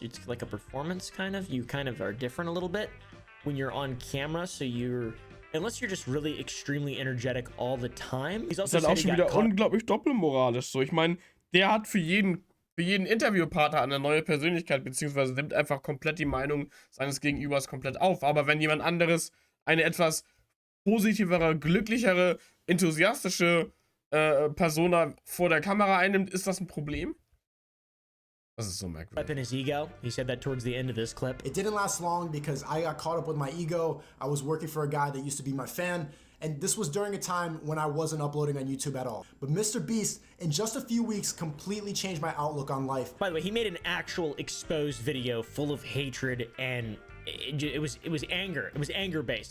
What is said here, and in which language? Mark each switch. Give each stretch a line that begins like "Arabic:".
English: It's like a performance kind of. You kind of are different a little bit when you're on camera, so unless you're just really extremely energetic all the time. He's also
German: das ist halt auch schon wieder unglaublich doppelmoralisch. So, ich meine, der hat für jeden Interviewpartner eine neue Persönlichkeit, beziehungsweise nimmt einfach komplett die Meinung seines Gegenübers komplett auf. Aber wenn jemand anderes eine etwas positivere, glücklichere, enthusiastische Persona vor der Kamera einnimmt, ist das ein Problem? Das ist so merkwürdig.
English: Up in his ego. He said that towards the end of this clip. It didn't last long because I got caught up with my ego. I was working for a guy that used to be my fan. And this was during a time when I wasn't uploading on YouTube at all. But Mr. Beast, in just a few weeks, completely changed my outlook on life. By the way, he made an actual exposed video full of hatred, and it was anger. It was anger based.